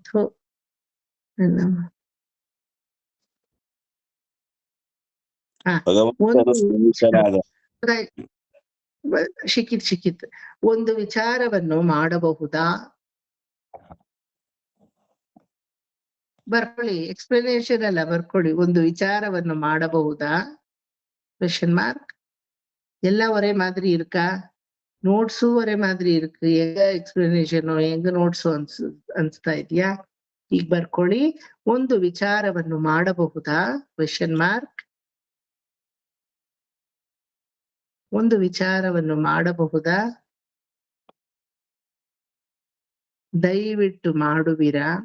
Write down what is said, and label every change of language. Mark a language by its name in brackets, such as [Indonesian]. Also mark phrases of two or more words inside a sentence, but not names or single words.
[Kannada] ಸಿಕ್ಕಿತ್. ಒಂದು ವಿಚಾರವನ್ನು ಮಾಡಬಹುದಾ? ಬರ್ಕೊಳ್ಳಿ, ಎಕ್ಸ್ಪ್ಲನೇಷನ್ ಅಲ್ಲ, ಬರ್ಕೊಳ್ಳಿ. ಒಂದು ವಿಚಾರವನ್ನು ಮಾಡಬಹುದಾ? [English] question mark. [Tamil] ಎಲ್ಲ ஒரே மாதிரி இருக்கா? ನೋಟ್ಸು ஒரே மாதிரி இருக்கு. [Kannada] ಹೆಂಗ ಎಕ್ಸ್ಪ್ಲನೇಷನ್, ಹೆಂಗ ನೋಟ್ಸು ಅನ್ಸ್ತಾ ಇದೆಯಾ? ಈಗ ಬರ್ಕೊಳ್ಳಿ. ಒಂದು ವಿಚಾರವನ್ನು ಮಾಡಬಹುದಾ? [English] question mark. [Kannada] ಒಂದು ವಿಚಾರವನ್ನು ಮಾಡಬಹುದಾ? ದಯವಿಟ್ಟು ಮಾಡುವಿರಾ?